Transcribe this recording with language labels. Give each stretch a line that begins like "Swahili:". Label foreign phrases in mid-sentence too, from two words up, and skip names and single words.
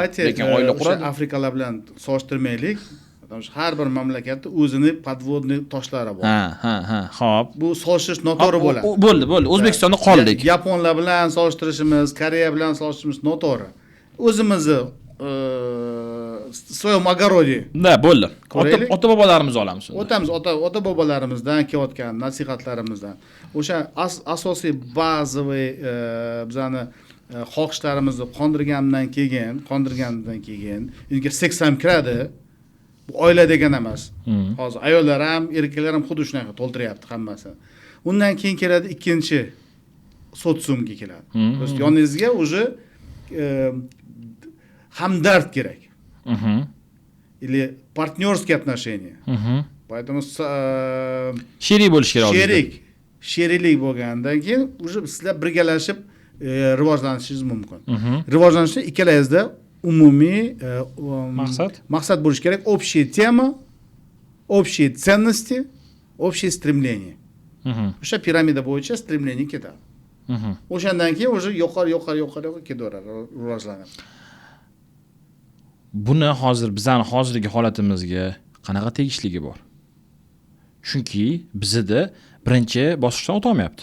Uzbek: Lekin oila quradi. Afrikalar bilan solishtirmaylik. Har bir mamlakatda o'zini podvodniy toshlari bor. Ha. Xo'p. Bu solishtirish noto'g'ri bo'ladi. Bo'ldi. O'zbekistonda qoldik. Yaponlar bilan solishtirishimiz, Koreya bilan solishtirishimiz noto'g'ri. O'zimizni
Russian: своем огороде.
Uzbek: Da, bo'ldi. Ota-bobolarimiz olamiz. O'tamiz ota-bobolarimizdan kelayotgan nasihatlarimizdan. O'sha asosiy bazaviy bizani xohishlarimizni qondirgandan keyin, unga seks ham kiradi. Bu oila degan emas. Hozir ayollar ham, erkaklar ham xuddi shunaqa to'ldiryapti hammasi. Undan keyin keladi ikkinchi sotsiumga keladi. Yoningizga уже hamdard kerak.
Russian: Или партнерские отношения. Поэтому
Uzbek: sherik bo'lish kerak. Sheriklik bo'lgandan keyin уже sizlar birgalashib rivojlanishingiz mumkin. Rivojlanishda ikkalangizda umumiy maqsad bo'lish kerak.
Russian: Общая тема, общие ценности, общие стремления.
Uzbek: O'sha piramida bo'yicha stремление ketadi. O'shandan keyin уже yuqori ketaveradi, rivojlanadi. Buni hozir bizning hozirgi holatimizga qanaqa tegishligi bor? Chunki bizda birinchi bosqichdan o'tolmayapti.